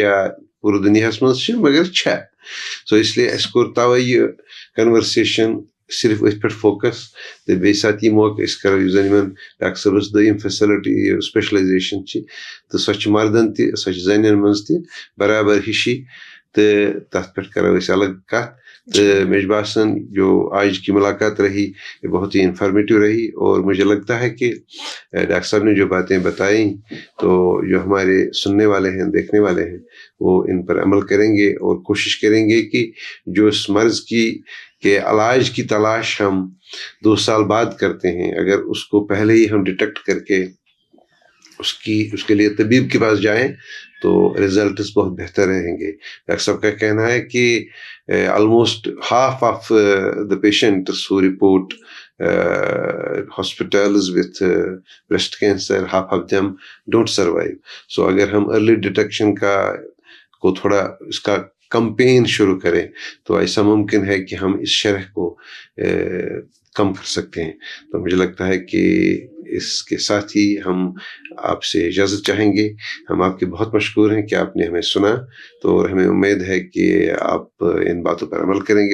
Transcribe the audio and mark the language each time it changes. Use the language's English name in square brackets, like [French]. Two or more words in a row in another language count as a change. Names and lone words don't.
[Kashmiri] یا پوٗرٕ دُنیاہس منٛز چھِ مگر چھےٚ سو اسلیے اَسہِ کوٚر تَوے یہِ کنورسیشن صرف أتھۍ پٮ۪ٹھ فوکس تہٕ بیٚیہِ ساتہٕ یہِ موقعہٕ أسۍ کرو یُس زن یِمن ڈاکٹر صٲبس 2یِم [English] facility specialization [Kashmiri] چھِ تہٕ سۄ چھِ مردن تہِ سۄ چھِ زنٮ۪ن منٛز تہِ برابر ہِشی تہٕ تتھ پٮ۪ٹھ کرو أسۍ الگ کتھ تہٕ مےٚ چھُ باسان جو [Urdu] آج کی ملاقات رہی یہ بہت ہی انفارمیٹو رہی اور مجھے لگتا ہے کہ ڈاکٹر صاحب نے جو باتیں بتائیں تو جو ہمارے سننے والے ہیں دیکھنے والے ہیں وہ ان پر عمل کریں گے اور کوشش کریں گے کہ جو اس مرض کے علاج کی تلاش ہم 2 سال بعد کرتے ہیں اگر اس کو پہلے ہی ہم ڈیٹیکٹ کر کے اس کے لیے طبیب کے پاس جائیں تو ریزلٹس بہت بہتر رہیں گے. ڈاکٹر صاحب کا کہنا ہے کہ [English] آلموسٹ half of the patients who report hospitals with breast cancer, half of them don't survive. [Urdu] So اگر ہم [English] early detection [Urdu] کو تھوڑا اس کا کمپین شروع کریں تو ایسا ممکن ہے کہ ہم اس شرح کو کم کر سکتے ہیں. تو مجھے لگتا ہے کہ اس کے ساتھ ہی ہم آپ سے اجازت چاہیں گے. ہم آپ کے بہت مشکور ہیں کہ آپ نے ہمیں سنا تو ہمیں امید ہے کہ آپ ان باتوں پر عمل کریں گے.